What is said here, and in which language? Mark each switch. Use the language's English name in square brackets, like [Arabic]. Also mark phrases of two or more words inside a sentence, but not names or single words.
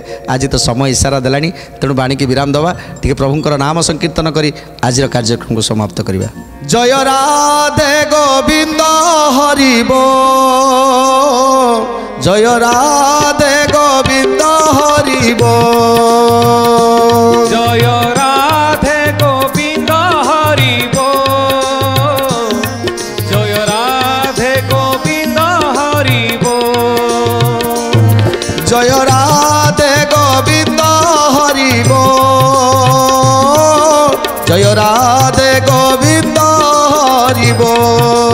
[Odia] ଆଜି ତ ସମୟ ଇସାରା ଦେଲାଣି, ତେଣୁ ବାଣୀକି ବିରାମ ଦେବା, ଟିକେ ପ୍ରଭୁଙ୍କର ନାମ ସଂକୀର୍ତ୍ତନ କରି ଆଜିର କାର୍ଯ୍ୟକ୍ରମକୁ ସମାପ୍ତ କରିବା। ଜୟ ରାଧେ ଗୋବିନ୍ଦ ହରି ବୋଲ, ଜୟ ରାଧେ ଗୋବିନ୍ଦ ହରି ବୋଲ, [Bangla] ଜୟ রাধে গোবিন্দ হরি বল, জয় রাধে গোবিন্দ হরি বল, জয় রাধে গোবিন্দ হরি বল, জয় রাধে গোবিন্দ হরি বল।